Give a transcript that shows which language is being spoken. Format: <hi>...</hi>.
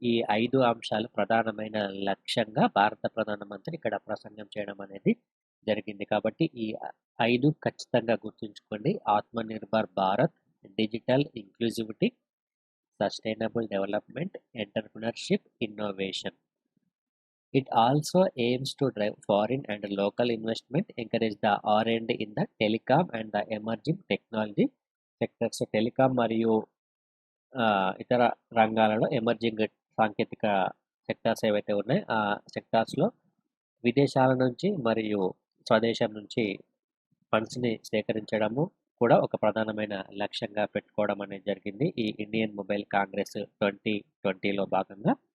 <te>ఈ 5 అంశాలు ప్రధానమైన లక్ష్యంగా భారత ప్రధానమంత్రి ఇక్కడ ప్రసంగం చేయడం అనేది జరిగింది. కాబట్టి ఈ 5 ఖచ్చితంగా గుర్తుంచుకోండి: Atmanirbhar Bharat, digital inclusivity, sustainable development, entrepreneurship, innovation.</te> <en>It also aims to drive foreign and local investment, encourage the R&D in the telecom and the emerging technology sectors.</en> <te>So telecom మరియు ఇతర రంగాలలో ఎమర్జింగ్ సాంకేతిక సెక్టార్స్ ఏవైతే ఉన్నాయో ఆ సెక్టార్స్లో విదేశాల నుంచి మరియు స్వదేశం నుంచి ఫండ్స్ని సేకరించడము కూడా ఒక ప్రధానమైన లక్ష్యంగా పెట్టుకోవడం అనేది జరిగింది ఈ ఇండియన్ మొబైల్ కాంగ్రెస్ 2020లో భాగంగా.</te>